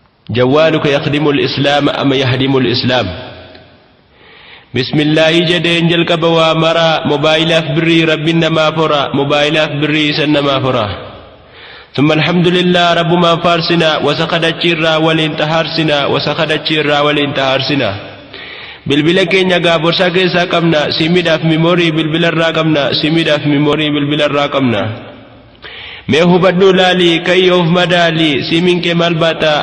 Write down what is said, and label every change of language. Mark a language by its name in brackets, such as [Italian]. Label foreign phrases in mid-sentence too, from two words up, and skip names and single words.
[Arabic] جوالك يخدم الإسلام أم يهدم الإسلام؟ بسم الله [Oromo] jedheen jalqaba waa mara, moobaayilaaf birrii Rabbiin namaa fora, moobaayilaaf birrii isan namaa fora. [Arabic] ثم الحمد لله، [Oromo] Rabbumaan faarsina, wasa kadhachiirraa waliin taharsina, wasa kadhachiirraa waliin taharsina. Bilbila keenya gaaborsaa keessaa qabna, simiidhaaf mimoorii bilbila irraa qabna, simiidhaaf mimoorii bilbila irraa qabna. Mee hubadhuu laali, kayyoof madaali, simiin kee maal baata?